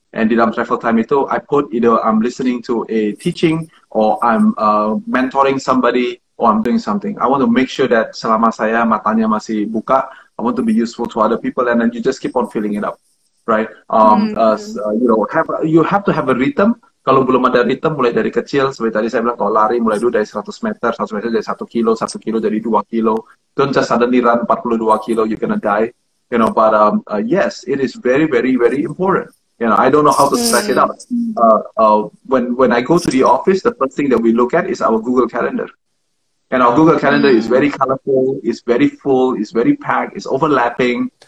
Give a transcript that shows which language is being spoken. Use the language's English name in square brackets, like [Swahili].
[English] And [Indonesian] di dalam [English] travel time itu, I put either I'm listening to a teaching or I'm mentoring somebody or I'm doing something. I want to make sure that [Indonesian] selama saya matanya masih buka, [English] I want to be useful to other people, and then you just keep on filling it up, right? You know, you have to have a rhythm. [Indonesian] Kalau belum ada rhythm, mulai dari kecil, seperti tadi saya bilang, kalau lari mulai dulu dari 100 meter, 100 meter dari 1 kilo, 1 kilo jadi 2 kilo. [English] Don't just suddenly run 42 kilo, you're gonna die. You know, but yes, it is very, very, very important. You know, I don't know how to stress it out. When I go to the office, the first thing that we look at is our Google Calendar. And our Google Calendar is very colorful, it's very full, it's very packed, it's overlapping.